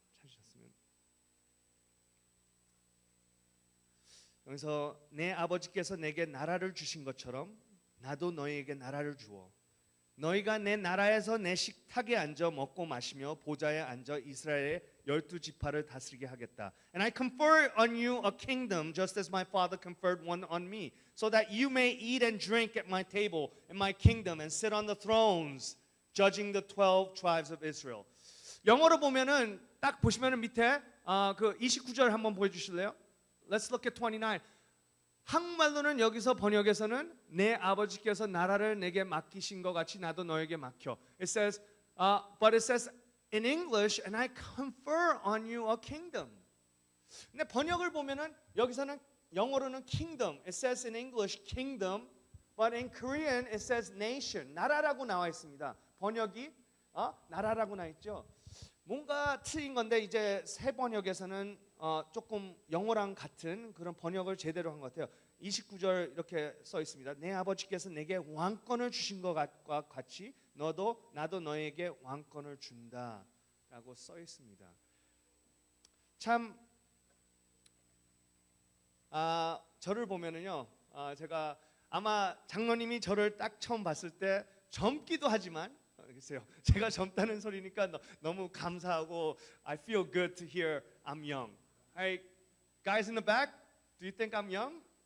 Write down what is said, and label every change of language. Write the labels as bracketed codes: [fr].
[ko] 찾으셨으면 여기서 내 아버지께서 내게 나라를 주신 것처럼 나도 너희에게 나라를 주어 너희가 내 나라에서 내 식탁에 앉아 먹고 마시며 보좌에 앉아 이스라엘의 12지파를 다스리게 하겠다. [en] And I confer on you a kingdom just as my father conferred one on me, so that you may eat and drink at my table in my kingdom and sit on the thrones judging the 12 tribes of Israel. [ko] 영어로 보면은 딱 보시면은 밑에 그 29절 한번 보여 주실래요? [en] Let's look at 29. [ko] 한국말로는 여기서 번역에서는 내 아버지께서 나라를 내게 맡기신 것 같이 나도 너에게 맡겨. [en] It says, but it says in English, and I confer on you a kingdom. [ko] 근데 번역을 보면은 여기서는 영어로는 kingdom. [en] It says in English kingdom, but in Korean it says nation. [ko] 나라라고 나와 있습니다. 번역이 나라라고 나와 있죠. 뭔가 틀린 건데 이제 새 번역에서는 조금 영어랑 같은 그런 번역을 제대로 한 것 같아요. 29절 이렇게 써 있습니다. 내 아버지께서 내게 왕권을 주신 것과 같이 나도 너에게 왕권을 준다라고 써 있습니다. 참 저를 보면은요, 제가 아마 장로님이 저를 딱 처음 봤을 때 젊기도 하지만 글쎄요, 제가 젊다는 소리니까 너무 감사하고 [en] I feel good to hear I'm young. Hey, guys in the back, do you think I'm young?